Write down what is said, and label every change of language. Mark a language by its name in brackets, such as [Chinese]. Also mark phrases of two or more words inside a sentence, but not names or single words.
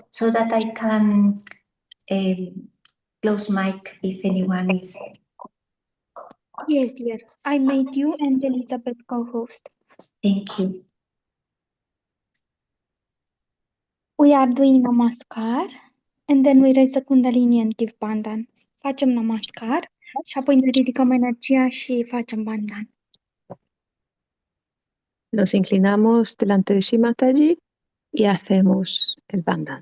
[English] so that I can close mic if anyone is. Yes, dear. I made you and Elizabeth co-host. Thank you. We are doing namaskar and then we raise a kundalini and give bandhan. [Romanian] Facem namaskar și apoi ne ridicăm energia și facem bandhan. [Spanish] Nos inclinamos delante de Shri Mataji y hacemos el bandhan.